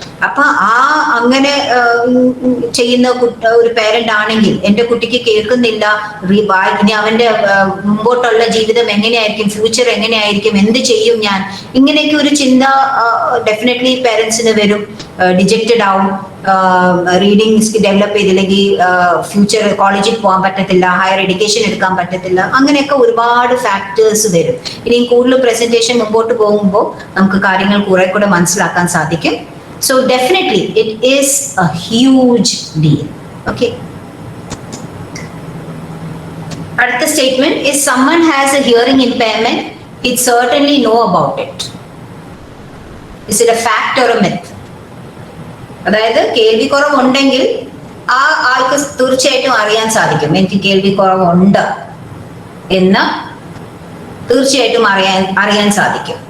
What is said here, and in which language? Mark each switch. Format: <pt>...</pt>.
<ml>അപ്പൊ അങ്ങനെ ചെയ്യുന്ന ഒരു പേരന്റ് ആണെങ്കിൽ എന്റെ കുട്ടിക്ക് കേൾക്കുന്നില്ല, ഇനി അവന്റെ മുമ്പോട്ടുള്ള ജീവിതം എങ്ങനെയായിരിക്കും, ഫ്യൂച്ചർ എങ്ങനെയായിരിക്കും, എന്ത് ചെയ്യും ഞാൻ, ഇങ്ങനെയൊക്കെ ഒരു ചിന്ത ഡെഫിനറ്റ്ലി പേരൻസിന് വരും. ഡിജക്റ്റഡ് ആവും, റീഡിങ് ഡെവലപ്പ് ചെയ്തില്ലെങ്കിൽ ഫ്യൂച്ചർ കോളേജിൽ പോകാൻ പറ്റത്തില്ല, ഹയർ എഡ്യൂക്കേഷൻ എടുക്കാൻ പറ്റത്തില്ല, അങ്ങനെയൊക്കെ ഒരുപാട് ഫാക്ടേഴ്സ് വരും. ഇനിയും കൂടുതൽ പ്രസന്റേഷൻ മുമ്പോട്ട് പോകുമ്പോൾ നമുക്ക് കാര്യങ്ങൾ കുറെ കൂടെ മനസ്സിലാക്കാൻ സാധിക്കും.</ml> <en>So definitely it is a huge deal. Okay. അടുത്ത statement is someone has a hearing impairment, he'd certainly know about it. Is it a fact or a myth?</en> <ml>അതായത് കേൾവി കുറവുണ്ടെങ്കിൽ ആ ആൾക്ക് തീർച്ചയായിട്ടും അറിയാൻ സാധിക്കും, എനിക്ക് കേൾവി കുറവുണ്ട് എന്ന് തീർച്ചയായിട്ടും അറിയാൻ സാധിക്കും.</ml>